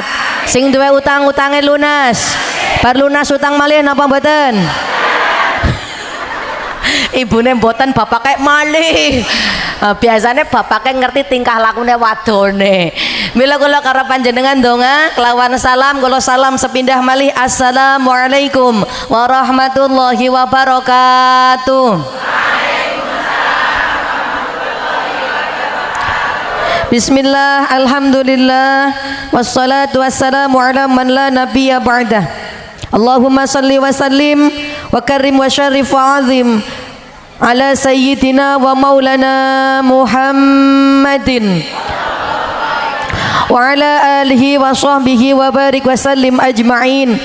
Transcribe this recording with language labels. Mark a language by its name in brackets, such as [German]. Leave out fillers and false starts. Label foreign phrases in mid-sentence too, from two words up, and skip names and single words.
[Javanese] Sing duwe utang-utange lunas. Bar lunas utang malih napa mboten? Ibune mboten bapake malih. Biasanya bapake ngerti tingkah lakune wadone. Mila kula karo panjenengan donga kelawan salam kula salam sepindah malih. [Arabic] السلام عليكم ورحمة الله وبركاته. بسم الله، الحمد لله، والصلاة والسلام على من لا نبي بعده. اللهم صل وسلم وكرم وشرف وعظم على سيدنا ومولانا محمد وعلى آله وصحبه وبارك وسلم أجمعين.